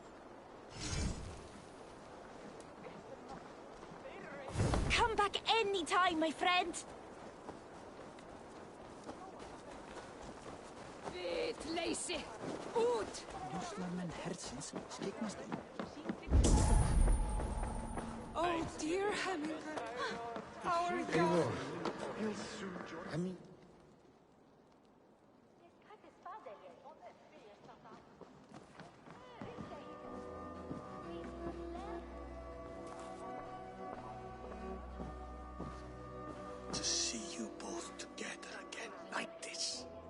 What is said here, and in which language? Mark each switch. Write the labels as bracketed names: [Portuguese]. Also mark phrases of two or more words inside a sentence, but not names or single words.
[English] Come back anytime, my friend. [Icelandic] Vit leysi. Út! Njósnarmenn hersins skyggnast inn. [English] Oh, dear Hemingway. Our God. To see you both together again like this.